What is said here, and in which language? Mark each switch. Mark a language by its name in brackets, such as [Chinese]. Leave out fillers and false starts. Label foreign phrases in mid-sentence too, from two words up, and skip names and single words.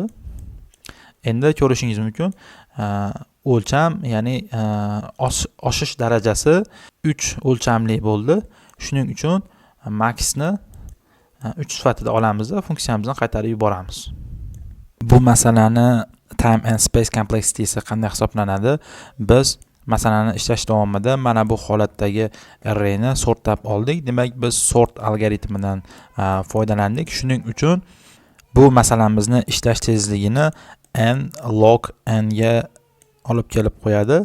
[Uzbek] Endi ko'rishingiz mumkin, o'lcham, ya'ni oshish darajasi 3 o'lchamli bo'ldi. Shuning uchun maxni 3 sifatida olamiz va funksiyamizdan qaytarib yuboramiz. Bu masalani [English] time and space complexity'si [Uzbek] qanday hisoblanadi? Biz masalani ishlash davomida mana bu holatdagi arrayni sortlab oldik. Demak, biz sort algoritmidan foydalandik. Shuning uchun bu masalamizni ishlash tezligini n log n ga olib kelib qo'yadi.